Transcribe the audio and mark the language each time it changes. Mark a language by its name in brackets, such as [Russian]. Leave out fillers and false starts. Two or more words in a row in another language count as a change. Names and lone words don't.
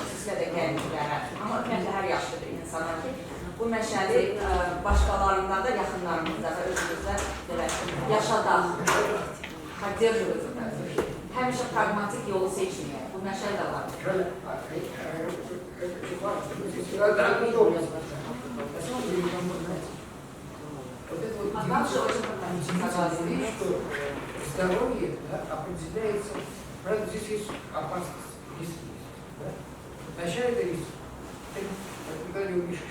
[Azerbaijani] xüsusilə də gənclərə, amma ümumiyyətlə hər yaşlı bir insana ki, bu məşəli başqalarında da, yaxınlarımızda da, özümüzdə yaşadaq, həmişə pragmatik yolu seçməyək, bu məşəl də var. [Russian] Здоровье определяется, правда, здесь есть опасность, есть риск. Вначале это риск, ты никогда не увидишь.